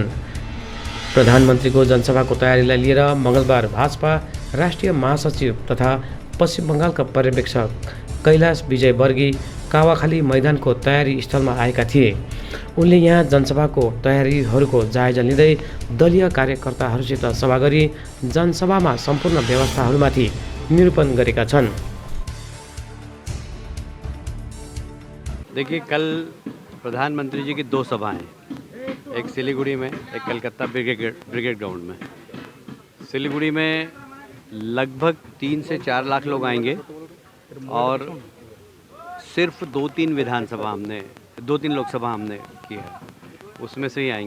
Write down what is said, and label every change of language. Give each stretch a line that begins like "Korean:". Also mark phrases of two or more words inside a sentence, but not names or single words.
Nepali: प्रधानमन्त्रीको जनसभाको तयारीलाई लिएर मङ्गलबार भाजपा राष्ट्रिय महासचिव तथा पश्चिम बङ्गालका पर्यवेक्षक कैलाश विजयवर्गीय कावाखाली मैदानको तयारी स्थलमा आएका थिए। उनले यहाँ जनसभाको तयारीहरूको जायजा लिँदै दलीय कार्यकर्ताहरूसित सभा गरी जनसभामा सम्पूर्ण व्यवस्थाहरूमाथि निरूपण गरेका छन्।
Hindi: देखिए, कल प्रधानमंत्री जी की 2 सभाएं, एक सिलीगुड़ी में, एक कलकत्ता ब्रिगेड ग्राउंड में। सिलीगुड़ी में लगभग 3 से 4 लाख लोग आएंगे और सिर्फ 2-3 लोकसभा हमने की है, उसमें से ही आएंगे।